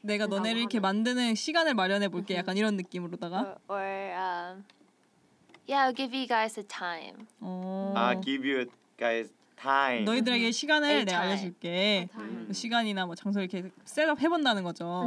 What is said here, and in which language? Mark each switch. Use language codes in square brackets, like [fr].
[ko] 내가 너네를 이렇게 만드는 시간을 마련해 볼게. 약간 이런 느낌으로다가 [en] or yeah I'll give you guys a time. Give you guys time. [ko] 너희들에게 시간을 내가 time. 알려줄게. 시간이나 뭐 장소를 이렇게 셋업 해본다는 거죠.